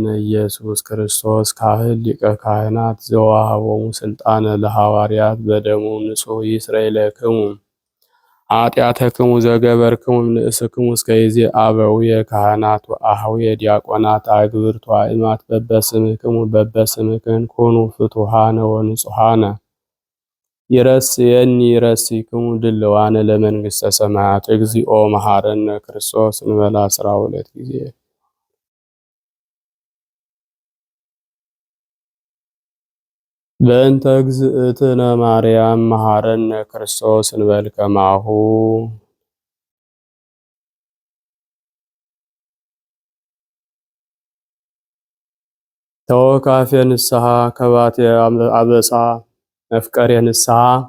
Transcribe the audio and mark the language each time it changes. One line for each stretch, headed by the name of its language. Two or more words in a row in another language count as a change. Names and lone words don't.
Geez: ኢየሱስ ክርስቶስ ካህን ሊቀ ካህናት ዘወሀቦሙ ስልጣነ ለሐዋርያት በደሙ ንጹሕ ይስረይ ለክሙ ኃጢአተክሙ ዘገበርክሙ እምንእስክሙ እስከ ይእዜ አበዊየ ካህናት ወአኀዊየ ዲያቆናት አግብርቱ አእማት በበስምክን ኩኑ ፍቱሐነ ወንጹሐነ ይረስየኒ ይረሲክሙ ድልዋነ ለመንግሥተ ሰማያት እግዚኦ መሐረነ ክርስቶስ እንበለ 12 ጊዜ በእንተ እግዝእትነ ማርያም መሐረነ ክርስቶስ እንበል ከማሁ ተወካፌ ንስሐ ከባቴ አበሳ መፍቀሬ ንስሐ